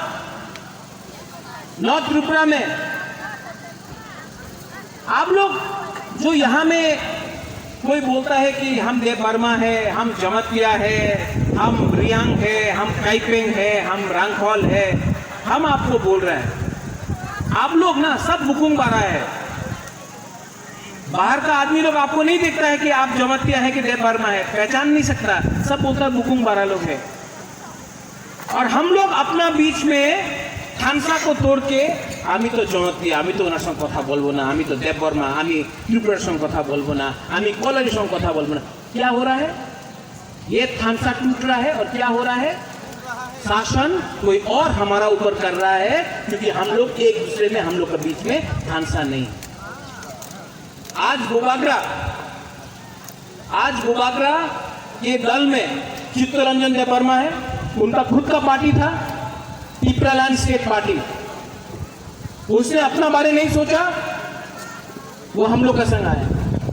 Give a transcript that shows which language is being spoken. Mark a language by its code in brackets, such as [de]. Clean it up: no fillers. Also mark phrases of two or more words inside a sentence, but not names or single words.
[hi] नॉर्थ त्रिपुरा में आप लोग जो यहां में कोई बोलता है कि हम देववर्मा है, हम जमतिया है, हम रियांग है, हम काइपेंग है, हम रांगखॉल है, हम आपको बोल रहे हैं, आप लोग ना सब बुकुंग बारा है। बाहर का आदमी लोग आपको नहीं देखता है कि आप जमतिया है कि देववर्मा है, पहचान नहीं सकता, सब बोलता है बुकुंग बारा लोग है। और हम लोग अपना बीच में खानसा को तोड़ के [bn] আমি তো জমাতিয়া, আমি তো ওনার সঙ্গ কথা বলবো না, আমি তো দেববর্মা, আমি ত্রিপুরার সঙ্গ কথা বলবো না, আমি কলারি সঙ্গ কথা বলবো না। [hi] क्या हो रहा है? ये खानसा टूट रहा है और क्या हो रहा है? शासन कोई और हमारा ऊपर कर रहा है, क्योंकि हम लोग एक दूसरे में, हम लोग के बीच में खानसा नहीं। आज बुबागरा के दल में चित्तरंजन देववर्मा है, उनका खुद का पार्टी था त्रिपुरालैंड स्टेट पार्टी, उसने अपना बारे नहीं सोचा, वो हम लोग का संग आया।